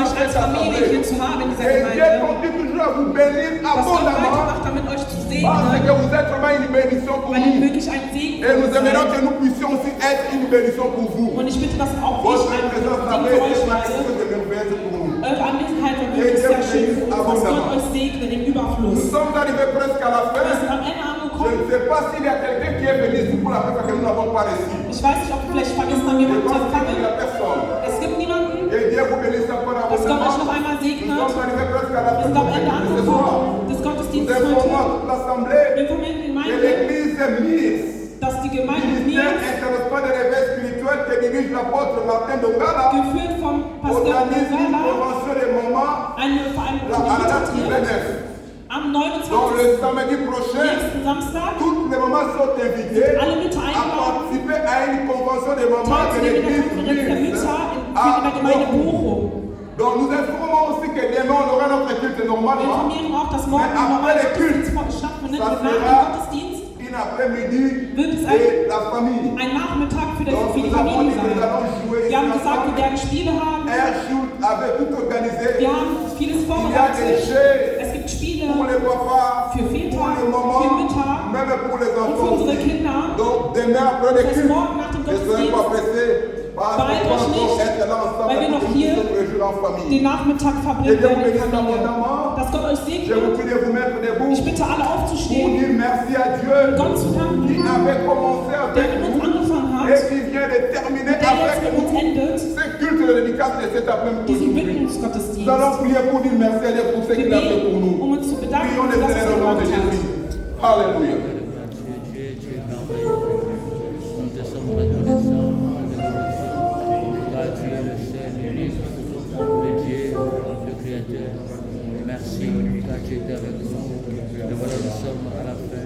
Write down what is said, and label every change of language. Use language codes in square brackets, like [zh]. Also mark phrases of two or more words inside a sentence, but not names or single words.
[de] als Familie hier zu haben in dieser [fr] Et Dieu [de] Gemeinde. [fr] continue toujours à vous bénir [de] Dass Gott [fr] abondamment [de] weitermacht, damit euch zu [fr] parce [de] segnen, [fr] que vous êtes vraiment une bénédiction pour [de] weil ihr [fr] nous. [de] wirklich ein Segen [fr] Et nous aimerions [de] seid. [fr] que nous puissions aussi être une bénédiction pour vous. [de] Und ich bitte, dass auch ich [fr] Votre [de] ein [fr] présence [de] Segen [fr] là-bas [de] für euch [fr] est une [de] werde. [fr] chose de merveilleuse pour nous. [de] Eure Anwesenheit war wirklich sehr schön für uns, dass Gott euch segne im [fr] Nous [de] Überfluss. [fr] sommes arrivés presque à la [de] Wir sind [fr] fin. [de] am Ende [fr] Je [de] angekommen. [fr] ne sais pas s'il y a quelqu'un qui est venu ici pour la première fois que nous n'avons pas reçu. [de] Ich weiß nicht, ob du vielleicht vergessen hast, [fr] Je [de] jemanden zu [fr] pense qu'il n'y a [de] empfangen. [fr] personne. [de] Es gibt niemanden, [fr] Et Dieu vous bénisse encore [de] dass Gott euch noch [fr] abondamment. [de] einmal [fr] Nous [de] segnet. [fr] sommes arrivés presque à la [de] Wir [fr] fin [de] sind am Ende [fr] de ce soir. [de] angekommen des [fr] Nous [de] Gottesdienstes [fr] informons [de] heute. [fr] toute l'Assemblée [de] Wir informieren die [fr] que [de] Gemeinde, [fr] l'Église est mise. [de] dass die Gemeinde [fr] Ministère [de] mir, [fr] international de réveil spirituel que dirige l'apôtre Martin Dongala, [de] geführt vom Pastor [fr] organise une [de] Dongala, [fr] convention des mamans [de] eine Vereinigung [fr] à la date du [de] initiiert. [fr] 29. [de] Am [fr] Donc [de] 29. [fr] le samedi prochain, [de] nächsten Samstag [fr] toutes les mamans sont invitées [de] alle Mütter [fr] à [de] eingeladen, [fr] participer à une convention des mamans de [de] teilzunehmen in der [fr] l'église [de] Konferenz der [fr] mise [de] Mütter [fr] à [de] in der Gemeinde [fr] Bochum. [de] Bochum. [fr] Donc nous informons aussi que demain on aura notre culte [de] Wir [fr] normalement. [de] informieren auch, dass morgen [fr] Mais [de] ein [fr] après [de] normaler [fr] les cultes, [de] Gottesdienst stattfindet. [fr] ça [de] Und nach dem [fr] sera [de] Gottesdienst [fr] une après-midi [de] wird es [fr] et la famille. [de] ein Nachmittag für [fr] Donc [de] die [fr] nous avons [de] Familie [fr] dit que nous [de] sein. [fr] allons jouer ici [de] Wir haben gesagt, wir [fr] ensemble. [de] werden Spiele haben. [fr] Airshot avait tout organisé. [de] Wir haben vieles [fr] Il y a des [de] vorbereitet. [fr] jeux [de] Es gibt Spiele [fr] pour les papas, [de] für [fr] pour [de] Väter, [fr] les mamans, [de] für Mütter [fr] même pour les [de] und für [fr] enfants [de] unsere [fr] aussi. [de] Kinder. [fr] Donc demain après les [de] Das heißt, [fr] cultes, [de] morgen nach dem [fr] ne soyez pas pressés, parce qu'on [de] Beeilt [fr] va [de] euch [fr] encore [de] nicht, [fr] être là ensemble [de] weil wir [fr] pour [de] noch [fr] que [de] hier [fr] nous puissions réjouir en famille. [de] den Nachmittag [fr] Que [de] verbringen [fr] Dieu vous [de] werden in [fr] bénisse [de] Familie. [fr] abondamment. [de] Dass Gott euch [fr] Je vous [de] segnet. [fr] prie de vous mettre debout [de] Ich bitte alle [fr] pour [de] aufzustehen, [fr] dire merci à Dieu [de] Gott zu [fr] qui [de] danken, [fr] avait commencé [de] der [fr] avec [de] mit uns [fr] nous [de] angefangen hat, [fr] et qui vient de terminer [de] der jetzt [fr] avec [de] mit uns [fr] nous [de] endet, [fr] ce culte de dédicace de cet après-midi. [de] diesen [fr] Nous [de] Widmungsgottesdienst. [fr] allons prier pour dire merci à Dieu pour ce [de] Wir [fr] qu'il a fait pour [de] beten, [fr] nous. [de] um uns zu bedanken, [fr] Prions le [de] für das, was [fr] Seigneur [de] er [fr] au nom de [de] gemacht [fr] Jésus. [de] hat. [fr] Alléluia. Dieu est merveilleux. Nous te sommes reconnaissants. Car tu es le seul unique, le Dieu, le Créateur. Merci car tu étais avec nous. Et voilà, nous sommes à la fin.